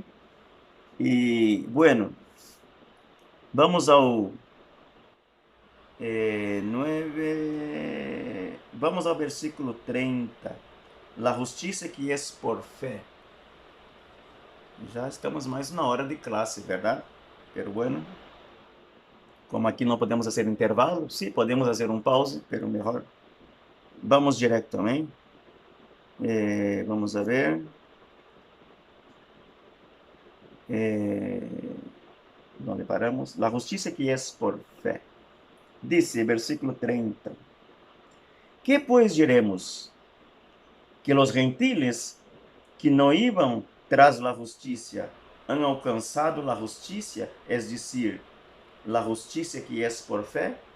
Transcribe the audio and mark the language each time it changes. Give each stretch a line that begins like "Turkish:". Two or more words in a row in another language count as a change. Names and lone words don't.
Portuguese: E, bueno, vamos ao 9, vamos ao versículo 30. La justiça que é por fé. Já estamos mais na hora de classe, verdade? Pero bueno, como aqui não podemos fazer intervalo, sim, podemos fazer pause, pero melhor. Vamos direto, amém?
Spanish: Vamos a ver.
Portuguese: Donde paramos? La justiça que é por fé.
Spanish: Dice, versículo 30. ¿Qué pues diremos? Que los gentiles que no iban tras la justicia han alcanzado la justicia, es decir, la justicia que es por fe?